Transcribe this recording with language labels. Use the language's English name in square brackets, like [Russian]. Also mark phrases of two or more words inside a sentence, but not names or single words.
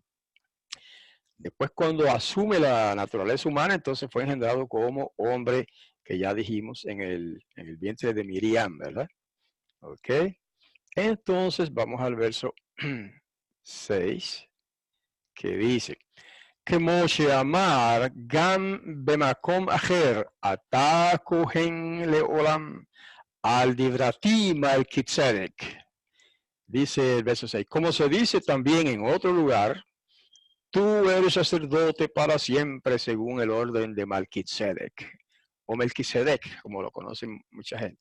[Spanish] Después cuando asume la naturaleza humana, entonces fue engendrado como hombre, que ya dijimos en el vientre de Miriam, ¿verdad? Ok. Entonces vamos al verso 6, que dice, [Hebrew] כמו שאמר גם במקום אחר, אתה כהן לעולם, al divrati Melquisedec. [Spanish] Dice el verso 6, como se dice también en otro lugar, tú eres sacerdote para siempre según el orden de Melquisedec, o Melquisedec, como lo conocen mucha gente.